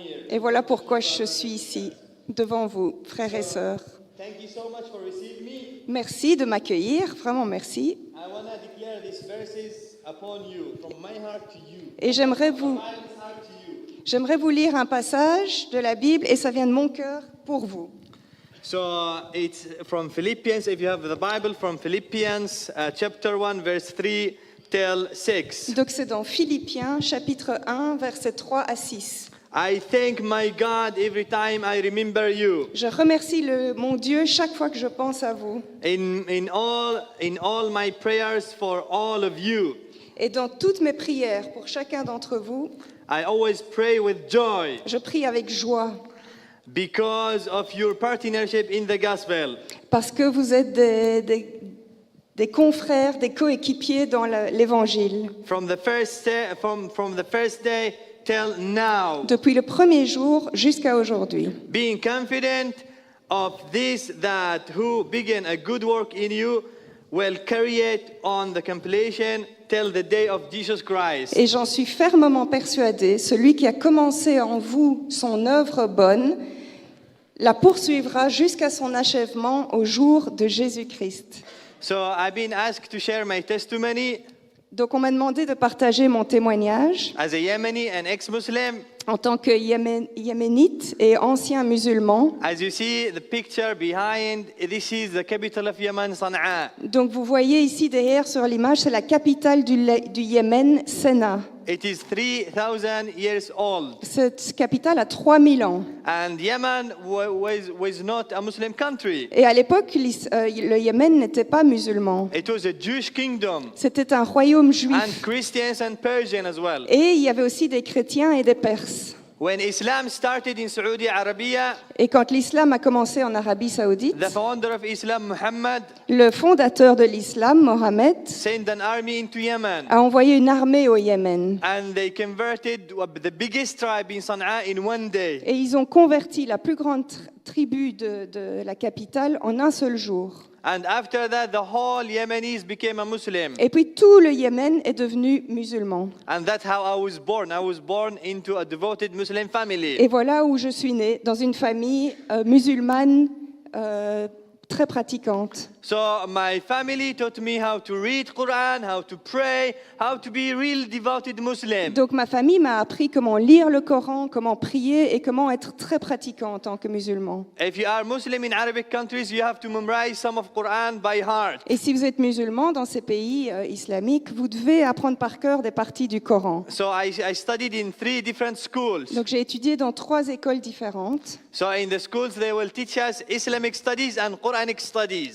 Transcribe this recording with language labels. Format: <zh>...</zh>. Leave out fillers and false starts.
<fr>Et voilà pourquoi je suis ici, devant vous, frères et sœurs. Merci de m'accueillir, vraiment merci. Et j'aimerais vous lire un passage de la Bible, et ça vient de mon cœur pour vous.</fr> <en>So it's from Philippians, if you have the Bible, from Philippians chapter 1, verse 3 till 6.</en> <fr>Donc c'est dans Philippiens, chapitre 1, versets 3 à 6.</fr> <en>I thank my God every time I remember you.</en> <fr>Je remercie mon Dieu chaque fois que je pense à vous.</fr> <en>In all my prayers for all of you.</en> <fr>Et dans toutes mes prières pour chacun d'entre vous,</fr> <en>I always pray with joy.</en> <fr>Je prie avec joie.</fr> <en>Because of your partnership in the gospel.</en> <fr>Parce que vous êtes des confrères, des coéquipiers dans l'évangile.</fr> <en>From the first day till now.</en> <fr>Depuis le premier jour jusqu'à aujourd'hui.</fr> <en>Being confident of this, that who began a good work in you will carry it on the completion till the day of Jesus Christ.</en> <fr>Et j'en suis fermement persuadée, celui qui a commencé en vous son œuvre bonne la poursuivra jusqu'à son achèvement au jour de Jésus-Christ.</fr> <en>So I've been asked to share my testimony</en> <fr>Donc on m'a demandé de partager mon témoignage</fr> <en>as a Yemeni and ex-Muslim.</en> <fr>en tant que yéménite et ancien musulman.</fr> <en>As you see the picture behind, this is the capital of Yemen, Sana'a.</en> <fr>Donc vous voyez ici derrière sur l'image, c'est la capitale du Yémen, Sanaa.</fr> <en>It is 3,000 years old.</en> <fr>Cette capitale a 3000 ans.</fr> <en>And Yemen was not a Muslim country.</en> <fr>Et à l'époque, le Yémen n'était pas musulman.</fr> <en>It was a Jewish kingdom.</en> <fr>C'était un royaume juif.</fr> <en>And Christians and Persian as well.</en> <fr>Et il y avait aussi des chrétiens et des Perses.</fr> <en>When Islam started in Saudi Arabia,</en> <fr>Et quand l'islam a commencé en Arabie Saoudite,</fr> <en>the founder of Islam, Muhammad,</en> <fr>le fondateur de l'islam, Mohammed,</fr> <en>sent an army into Yemen.</en> <fr>a envoyé une armée au Yémen.</fr> <en>And they converted the biggest tribe in Sana'a in one day.</en> <fr>Et ils ont converti la plus grande tribu de la capitale en un seul jour.</fr> <en>And after that, the whole Yemenis became a Muslim.</en> <fr>Et puis tout le Yémen est devenu musulman.</fr> <en>And that's how I was born. I was born into a devoted Muslim family.</en> <fr>Et voilà où je suis née, dans une famille musulmane très pratiquante.</fr> <en>So my family taught me how to read Quran, how to pray, how to be real devoted Muslim.</en> <fr>Donc ma famille m'a appris comment lire le Coran, comment prier et comment être très pratiquant en tant que musulman.</fr> <en>If you are Muslim in Arabic countries, you have to memorize some of Quran by heart.</en> <fr>Et si vous êtes musulman dans ces pays islamiques, vous devez apprendre par cœur des parties du Coran.</fr> <en>So I studied in 3 different schools.</en> <fr>Donc j'ai étudié dans 3 écoles différentes.</fr> <en>So in the schools they will teach us Islamic studies and Quranic studies.</en>